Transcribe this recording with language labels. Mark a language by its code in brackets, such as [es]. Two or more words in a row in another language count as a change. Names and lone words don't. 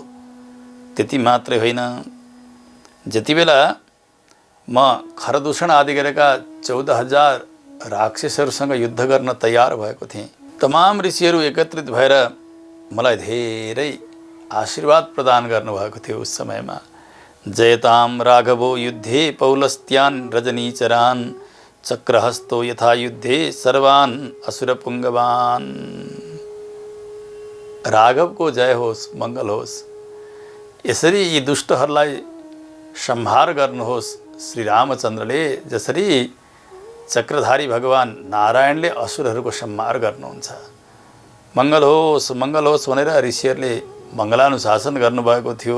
[ne] त्यति मात्रै होइन, जति बेला म खरदूषण आदि गरेका 14,000 राक्षसहरूसँग युद्ध गर्न तयार भएको थिएँ, तमाम ऋषिहरू एकत्रित भएर मलाई धेरै आशीर्वाद प्रदान गर्नुभएको थियो उस समयमा। [sa] जयताम राघवो युद्धे पौलस्त्यान् रजनीचरान् चक्रहस्तो यथा युद्धे सर्वान् असुरपुङ्गवान्। [ne] राघवको जय होस्, मङ्गल होस्। यसरी यी दुष्टहरूलाई संहार गर्नुहोस्। श्री रामचन्द्रले जसरी चक्रधारी भगवान नारायणले असुरहरूको संहार गर्नुहुन्छ, मङ्गल होस् भनेर ऋषिहरूले मङ्गलानुशासन गर्नुभएको थियो।